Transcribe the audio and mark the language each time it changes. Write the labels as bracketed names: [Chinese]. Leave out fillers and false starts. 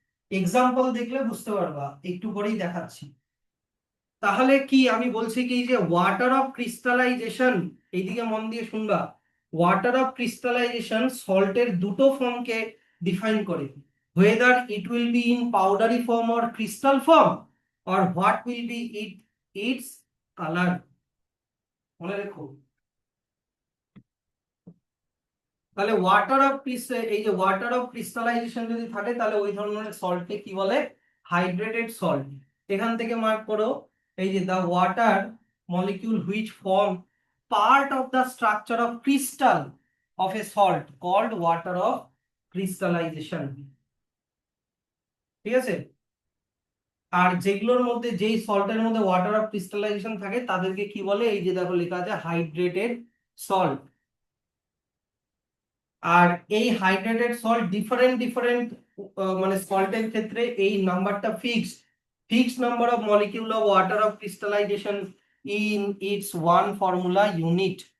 [Bangla] Example দেখলে বুঝতে পারবা, একটু পরেই দেখাচ্ছি। তাহলে কি আমি বলছি কি, যে ওয়াটার অফ ক্রিস্টালাইজেশন, এইদিকে মন দিয়ে শুনবা, ওয়াটার অফ ক্রিস্টালাইজেশন সল্টের দুটো ফর্মকে ডিফাইন করে, [English] whether it will be in powdery form or crystal form or what will be its color। [Bangla] মনে রেখো। তাহলে ওয়াটার অফ এই যে ওয়াটার অফ ক্রিস্টালাইজেশন যদি থাকে তাহলে ওই ধরনের সল্টকে কি বলে, হাইড্রেটেড সল্ট। এখান থেকে মার্ক করো, এই যে [English] the water molecule which form part of the structure of crystal of a salt called water of crystallization। [Bangla] ঠিক আছে। আর যেগুলোর মধ্যে, যেই সল্টের মধ্যে ওয়াটার অফ ক্রিস্টালাইজেশন থাকে তাদেরকে কি বলে, এই যে দেখো লেখা আছে হাইড্রেটেড সল্ট। আর এই হাইড্রেটেড সল্ট ডিফারেন্ট ডিফারেন্ট মানে সল্টের ক্ষেত্রে এই নাম্বারটা fixed number of molecule of water of crystallisation in it's one formula unit.